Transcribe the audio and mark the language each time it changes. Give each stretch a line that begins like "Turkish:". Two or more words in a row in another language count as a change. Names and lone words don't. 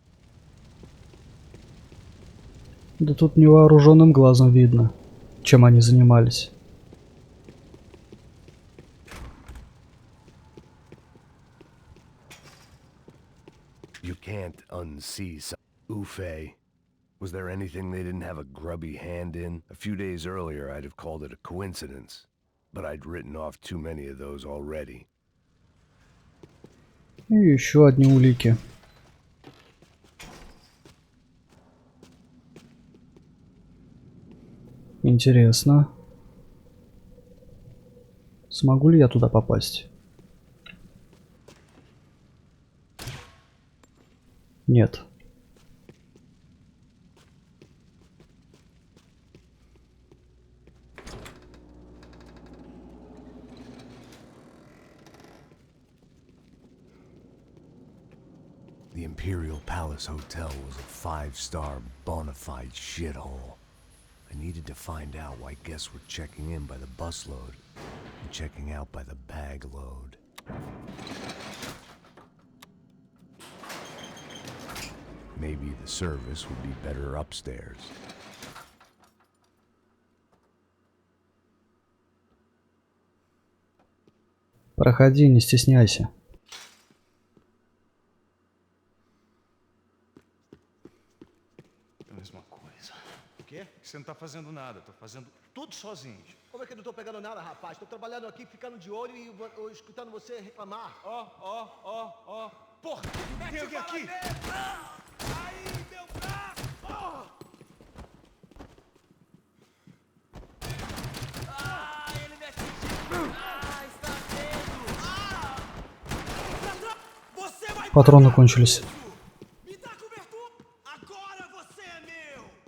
Russian: Да тут невооруженным глазом видно, чем они занимались.
English: You can't unsee some... Ufe. Was there anything they didn't have a grubby hand in? A few days earlier, I'd have called it a coincidence. But I'd written off too many of those already.
Russian: И еще одни улики. Интересно. Смогу ли я туда попасть? Нет.
English: The Imperial Palace Hotel was a five-star bona fide shithole. I needed to find out why guests were checking in by the busload and checking out by the bag load. Maybe the service would be better upstairs.
Russian: Проходи, не стесняйся.
Portuguese: Você não tá fazendo nada, tô fazendo tudo sozinho. Como é que eu não tô pegando nada, rapaz? Tô trabalhando aqui, ficando de olho e escutando você reclamar. Ó. Porra, tem alguém aqui? Aí, meu braço! Ele me atingiu! Está vendo! Você vai...
Russian: Патроны кончились.
Portuguese: Me dá cobertura! Agora você é meu!